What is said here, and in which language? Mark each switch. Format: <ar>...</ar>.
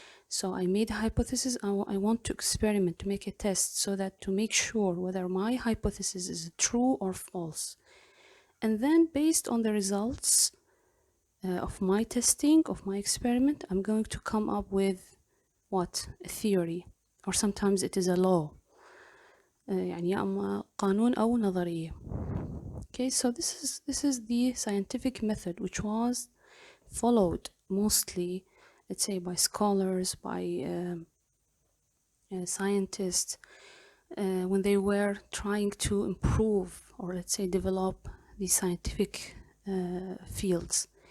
<en>So I made a hypothesis, I want to experiment, to make a test, so that to make sure whether my hypothesis is true or false. And then based on the results of my testing, of my experiment, I'm going to come up with what? A theory, or sometimes it is a law.</en> <ar>يعني يا أما قانون أو نظرية.</ar> <en>Okay, so this is the scientific method which was followed mostly, let's say, by scholars, by scientists, when they were trying to improve, or let's say develop, the scientific fields.</en>